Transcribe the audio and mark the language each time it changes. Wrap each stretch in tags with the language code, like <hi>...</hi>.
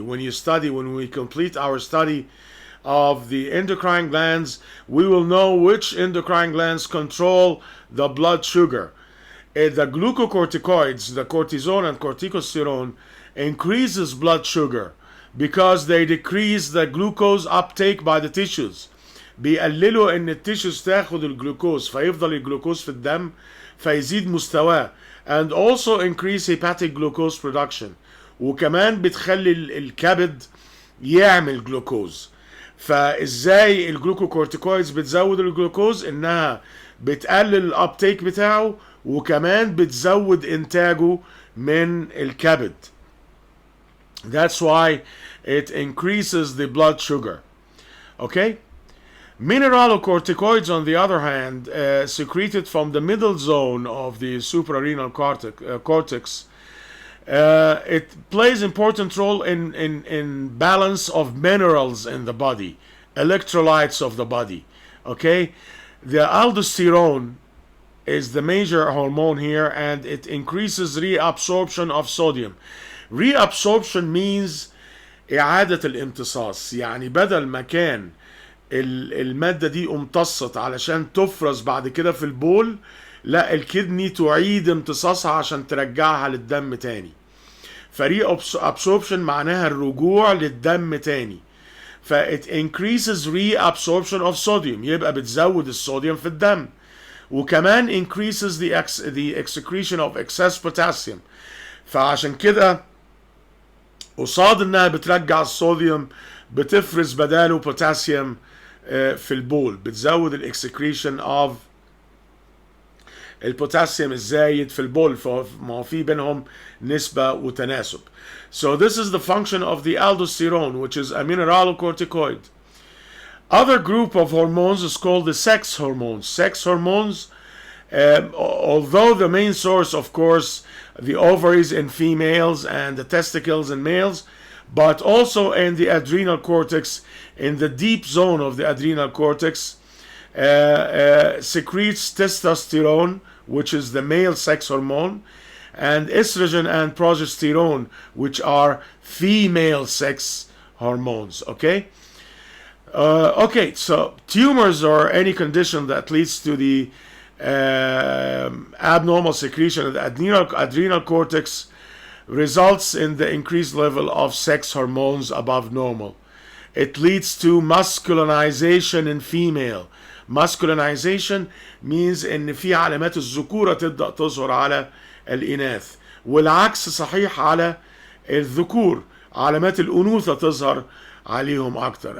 <en>When we complete our study of the endocrine glands, we will know which endocrine glands control the blood sugar. The glucocorticoids, the cortisone and corticosterone, increases blood sugar because they decrease the glucose uptake by the tissues.</en> <ar>بيقللوا ان التيشوز تاخد الجلوكوز فيفضل الجلوكوز في الدم فيزيد مستواه,</ar> <en>and also increase hepatic glucose production,</en> <ar>وكمان بتخلي الكبد يعمل جلوكوز. فازاي الجلوكوكورتيكويدز بتزود الجلوكوز؟ انها بتقلل الابتيك بتاعه وكمان بتزود انتاجه من الكبد.</ar> <en>That's why it increases the blood sugar. Okay? Mineralocorticoids, on the other hand, secreted from the middle zone of the suprarenal cortex. It plays important role in balance of minerals in the body, electrolytes of the body. Okay? The aldosterone is the major hormone here, and it increases reabsorption of sodium. Reabsorption means</en> <ar>إعادة الامتصاص. يعني بدل ما كان المادة دي امتصت علشان تفرز بعد كده في البول، لا، الكدني تعيد امتصاصها عشان ترجعها للدم تاني. فري absorption معناها الرجوع للدم تاني. ف</ar> <en>it increases reabsorption of sodium،</en> <ar>يبقى بتزود الصوديوم في الدم.</ar> <en>وكمان increases the excretion of excess potassium.</en> <ar>فعشان كده قصاد انها بترجع الصوديوم بتفرز بداله بوتاسيوم في البول، بتزود الاكسكريشن اوف البوتاسيوم الزايد في البول، فما في بينهم نسبة وتناسب.</ar> <en>So this is the function of the aldosterone, which is a mineralocorticoid. Other group of hormones is called the sex hormones. Sex hormones, although the main source, of course, the ovaries in females and the testicles in males, but also in the adrenal cortex, in the deep zone of the adrenal cortex, secretes testosterone, which is the male sex hormone, and estrogen and progesterone, which are female sex hormones. Okay? Okay, so tumors or any condition that leads to the abnormal secretion of the adrenal cortex results in the increased level of sex hormones above normal. It leads to masculinization in female,</en> <ar>masculinization means ان في علامات الذكورة تبدأ تظهر على الإناث، والعكس صحيح على الذكور، علامات الأنوثة تظهر عليهم أكتر.</ar>